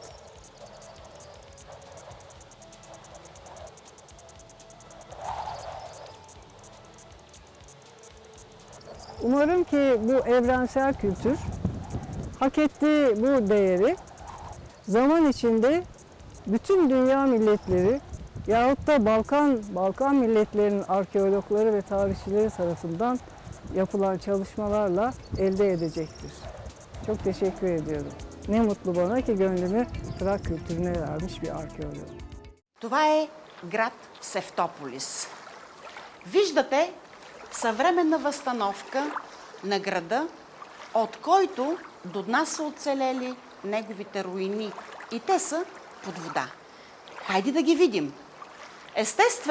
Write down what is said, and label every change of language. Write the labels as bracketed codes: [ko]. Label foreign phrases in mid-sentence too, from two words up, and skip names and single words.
[tr] Umarım ki bu evrensel kültür hak ettiği bu değeri zaman içinde bütün dünya milletleri yahut da Balkan milletlerinin arkeologları ve tarihçileri tarafından yapılan çalışmalarla elde edecektir. Çok teşekkür ediyorum. Ne mutlu bana ki gönlümü Trak kültürüne vermiş bir arkeolog. [bg] Това е град Севтополис. Виждате съвременна възстановка на града, от който до днес са оцелели неговите руини. И те са под вода. Хайде да ги видим.